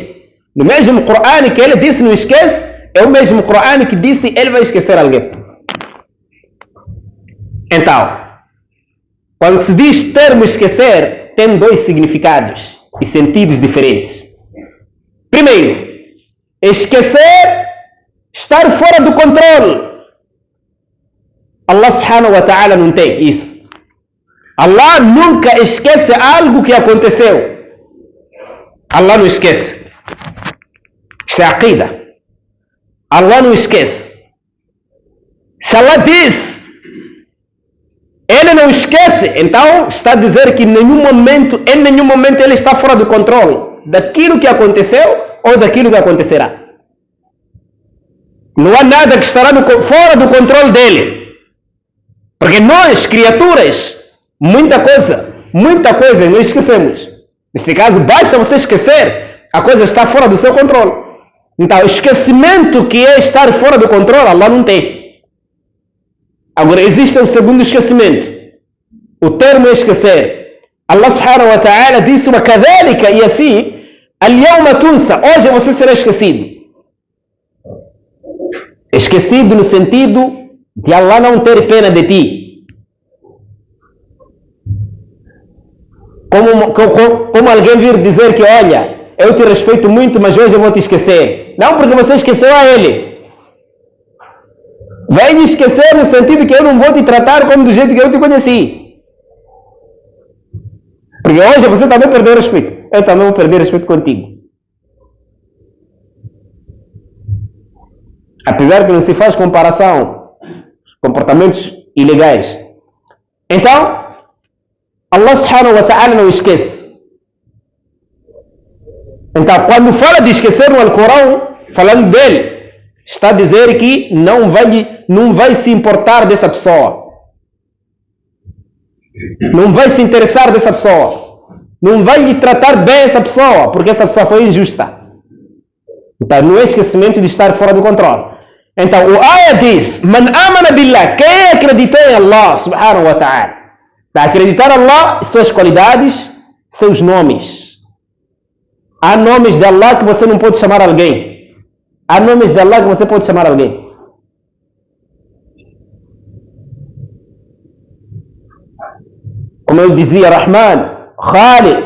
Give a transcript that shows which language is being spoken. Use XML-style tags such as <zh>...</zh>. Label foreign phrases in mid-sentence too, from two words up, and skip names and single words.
<pt>No mesmo Corão que ele disse não esquece, é o mesmo Corão que disse ele vai esquecer alguém. Então, quando se diz termo esquecer, tem dois significados e sentidos diferentes. Primeiro, esquecer, estar fora do controle. Allah</pt> <ar>سبحانه وتعالى</ar> <pt>não tem isso. Allah nunca esquece algo que aconteceu. Allah não esquece. Isto é aqida. Allah não esquece. Se Allah diz, ele não esquece, então está a dizer que em nenhum momento ele está fora do controle daquilo que aconteceu ou daquilo que acontecerá. Não há nada que estará fora do controle dele. Porque nós, criaturas, muita coisa não esquecemos. Neste caso, basta você esquecer, a coisa está fora do seu controle. Então, o esquecimento que é estar fora do controle, Allah não tem. Agora, existe um segundo esquecimento. O termo é esquecer. Allah</pt> <ar>سبحانه وتعالى</ar> <pt>disse: وَكَذَلِكَ, e assim,</pt> <ar>الْيَوْمَ تُنْسَى,</ar> <pt>hoje você será esquecido. Esquecido no sentido de Allah não ter pena de ti. Como alguém vir dizer que, olha, eu te respeito muito, mas hoje eu vou te esquecer. Não, porque você esqueceu a ele. Vai me esquecer no sentido que eu não vou te tratar como do jeito que eu te conheci. Porque hoje você também perdeu respeito. Eu também vou perder respeito contigo. Apesar que não se faz comparação, comportamentos ilegais. Então, Allah</pt> <ar>سبحانه وتعالى</ar> <pt>não esquece. Então, quando fala de esquecer no Alcorão, falando dele, está a dizer que não vai se importar dessa pessoa. Não vai se interessar dessa pessoa. Não vai lhe tratar bem essa pessoa, porque essa pessoa foi injusta. Então, não é esquecimento de estar fora do controle. Então, o ayah diz:</pt> <ar>من آمن بالله,</ar> <pt>quem acreditou em Allah</pt> <ar>سبحانه وتعالى.</ar> <pt>Acreditar em Allah, suas qualidades, seus nomes. Há nomes de Allah que você não pode chamar alguém. Há nomes de Allah que você pode chamar alguém. Como eu dizia, Rahman, Khaliq.</pt>